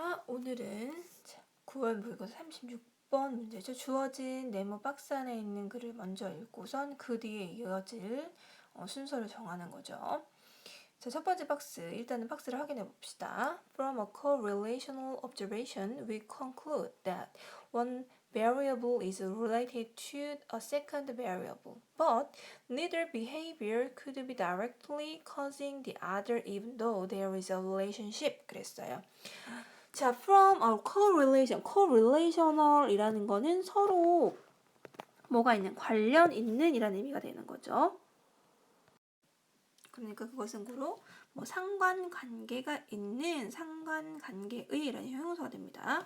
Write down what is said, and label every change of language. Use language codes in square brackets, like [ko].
[ko] 오늘은 9월 모의고사 36번 문제죠. 주어진 네모 박스 안에 있는 글을 먼저 읽고선 그 뒤에 이어질 순서를 정하는 거죠. 자, 첫 번째 박스. 일단은 박스를 확인해 봅시다. [en] From a correlational observation, we conclude that one variable is related to a second variable, but neither behavior could be directly causing the other even though there is a relationship. [ko] 그랬어요. 자, [en] from a correlation, [ko] correlational이라는 거는 서로 뭐가 있는, 관련 있는 이라는 의미가 되는 거죠. 그러니까 그것은 고로 뭐 상관관계가 있는, 상관관계의라는 형용사가 됩니다.